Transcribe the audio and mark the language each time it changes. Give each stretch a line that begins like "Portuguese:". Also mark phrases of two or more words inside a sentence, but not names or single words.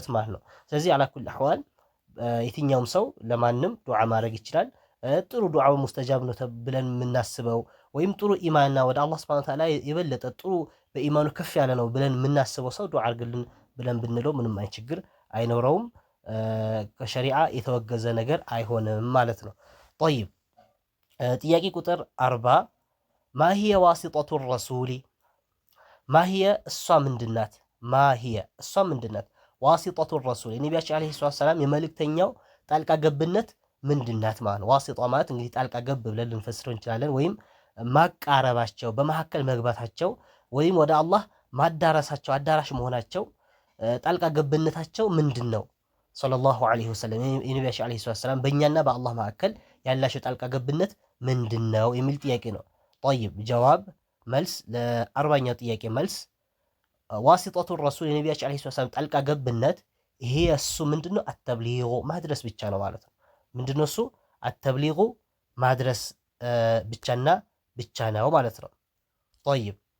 Amharic: ማለት ነው ስለዚህ
Arabic: على كل أحوال
Amharic: የትኛውም ሰው ለማንም ዱዓ ማድረግ ይችላል ጥሩ ዱዓው ሙስተጃብ ነው ተብለን የምናስበው ወይም ጥሩ ኢማንና ወደ አላህ
Arabic: سبحانه وتعالى
Amharic: የበለጠ ጥሩ በኢማኑ ከፍ ያለ ነው ብለን የምናስበው ሰው ዱዓ አድርግልን ብለን ብንለው ምንም ችግር አይኖረውም ከሸሪዓ የተወገዘ ነገር አይሆንም ማለት ነው طيب ጥያቄ ቁጥር 40
Arabic: ما هي واسطة الرسول ما هي
Amharic: እሷ ምንድናት
Arabic: ما هي
Amharic: እሷ ምንድናት
Arabic: واسطة الرسول
Amharic: የነብያችን
Arabic: عليه السلام
Amharic: የመልእክተኛው ጣልቃ ገብነት ምንድናት ማለት ነው ዋሲጣ ማለት እንግዲህ ጣልቃ ገብ ብለን ልንፈስረው እንችላለን ወይም ማቃረባቸው በመሐከል መግባታቸው ወይም ወደ አላህ ማዳረሳቸው አዳራሽ መሆናቸው ጣልቃ ገብነታቸው ምንድነው
Arabic: صلى الله عليه وسلم
Amharic: የነብያችን
Arabic: عليه السلام
Amharic: በእኛና በአላህ መሐከል ያላቸው ጣልቃ ገብነት ምንድነው የሚል ጥያቄ ነው طيب ጀዋብ መልስ ለ40ኛው ጥያቄ መልስ
Arabic: واسطة الرسول
Amharic: የነብያችን
Arabic: عليه السلام
Amharic: ጣልቃ ገብነት ይሄ እሱ ምንድነው አተብሊغ ማድረስ ብቻ ነው ማለት ነው ምንድነው እሱ አተብሊغ ማድረስ ብቻና ብቻ ነው ማለት ነው طيب